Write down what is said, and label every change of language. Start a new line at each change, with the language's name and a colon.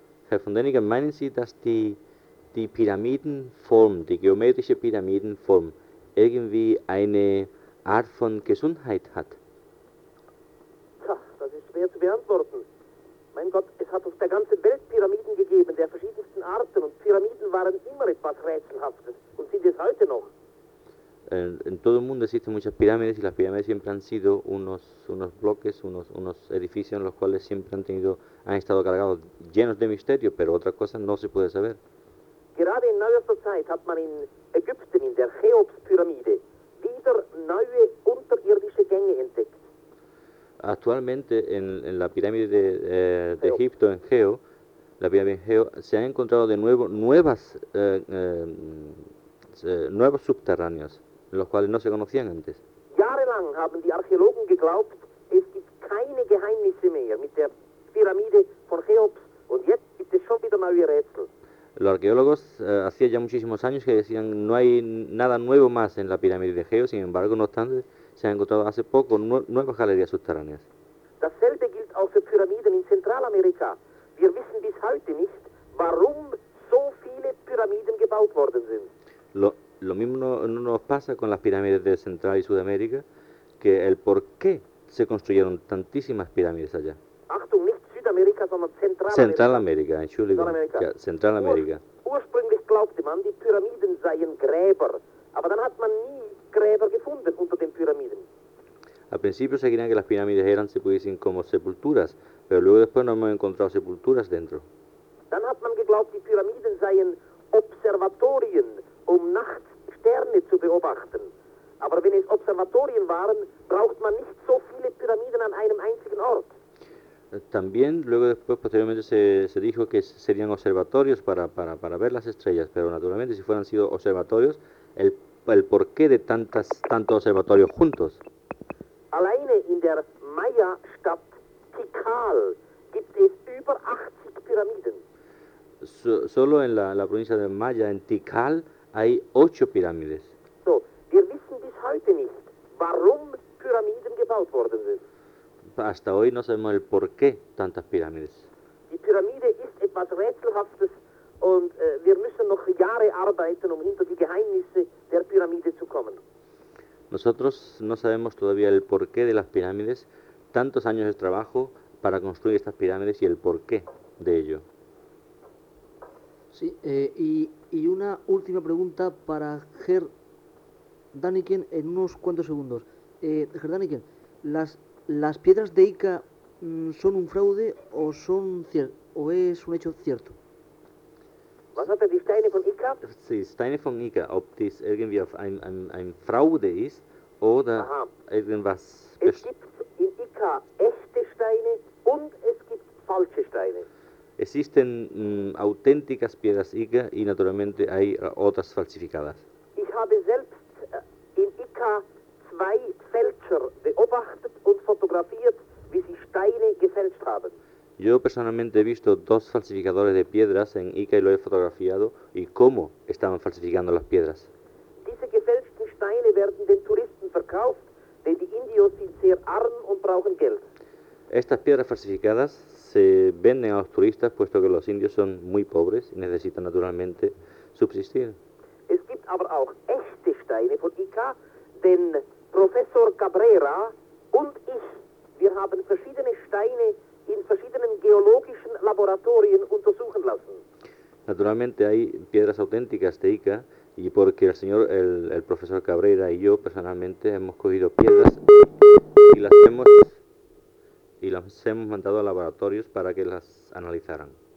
German: Herr von Denningen, meinen Sie, dass die Pyramidenform, die geometrische Pyramidenform, irgendwie eine Art von Gesundheit hat? Tja, das ist schwer zu beantworten. Mein Gott, es hat auf der ganzen Welt Pyramiden gegeben, der verschiedensten Arten, und Pyramiden waren immer etwas Rätselhaftes und sind es heute noch.
Spanish: En todo el mundo existen muchas pirámides y las pirámides siempre han sido unos bloques, unos edificios en los cuales siempre han estado cargados llenos de misterio, pero otra cosa no se puede saber.
German: Gerade in neuester Zeit hat man in Ägypten in der Cheops-Pyramide wieder neue unterirdische Gänge entdeckt.
Spanish: Actualmente en la pirámide de Egipto en Cheops, la pirámide Cheops, se han encontrado de nuevo nuevos subterráneos, los cuales no se conocían antes.
German: Jahrelang haben die Archäologen geglaubt, es gibt keine Geheimnisse mehr mit der Pyramide von Cheops, und jetzt gibt es schon wieder neue Rätsel.
Spanish: Los arqueólogos hacía ya muchísimos años que decían no hay nada nuevo más en la pirámide de Cheops, sin embargo, no obstante, se han encontrado hace poco nuevas galerías subterráneas.
German: Dasselbe gilt auch für Pyramiden in Zentralamerika. Wir wissen bis heute nicht, warum so viele Pyramiden gebaut worden sind.
Spanish: Lo mismo no nos pasa con las pirámides de Central y Sudamérica, que el por qué se construyeron tantísimas pirámides allá.
German: Achtung, nicht Südamerika, sondern Zentralamerika. Zentralamerika, entschuldigung. Zentralamerika. Ursprünglich glaubte man, die Pyramiden seien Gräber, aber dann hat man nie Gräber gefunden unter den Pyramiden.
Spanish: Al principio se creía que las pirámides eran, se puede decir, como sepulturas, pero luego después no hemos encontrado sepulturas dentro.
German: Dann hat man geglaubt, die Pyramiden seien Observatorien, um nachts Sterne zu beobachten. Aber wenn es Observatorien waren, braucht man nicht so viele Pyramiden an einem einzigen Ort.
Spanish: También luego después posteriormente se dijo que serían observatorios para ver las estrellas, pero naturalmente si fueran sido observatorios, el porqué de tantos observatorios juntos.
German: Alleine in der Maya-Stadt Tikal gibt es über 80 Pyramiden.
Spanish: Solo en la provincia de Maya, en Tikal, hay 8 pirámides.
German: So, wir wissen bis heute nicht, warum Pyramiden gebaut worden sind.
Spanish: Hasta hoy no sabemos el por qué tantas pirámides.
German: Die Pyramide ist etwas Rätselhaftes und wir müssen noch Jahre arbeiten, um hinter die Geheimnisse der Pyramide zu kommen.
Spanish: Nosotros no sabemos todavía el por qué de las pirámides, tantos años de trabajo para construir estas pirámides y el por qué de ello. Sí, y una última pregunta para Herr Daniken en unos cuantos segundos. Herr Daniken, ¿las piedras de Ica son un fraude o son o es un hecho cierto?
German: Was hat denn die Steine von Ica? Sí, Steine von Ica, ob dies irgendwie auf ein Fraude ist oder Aha. irgendwas. Es gibt in Ica echte Steine und es gibt falsche Steine.
Spanish: Existen auténticas piedras Ica y naturalmente hay otras falsificadas.
German: Ich habe selbst in Ica 2 Fälscher beobachtet und fotografiert, wie sie Steine gefälscht haben.
Spanish: Yo personalmente he visto 2 falsificadores de piedras en Ica y lo he fotografiado y cómo estaban falsificando las piedras.
German: Diese gefälschten Steine werden den Touristen verkauft, denn die Indios sind sehr arm und brauchen Geld.
Spanish: Estas piedras falsificadas se venden a los turistas, puesto que los indios son muy pobres y necesitan naturalmente subsistir.
German: Es gibt aber auch echte Steine von Ica, denn Professor Cabrera und ich, wir haben verschiedene Steine in verschiedenen geologischen Laboratorien untersuchen lassen.
Spanish: Naturalmente hay piedras auténticas de Ica, y porque el señor, el profesor Cabrera y yo personalmente hemos cogido piedras y las hemos mandado a laboratorios para que las analizaran.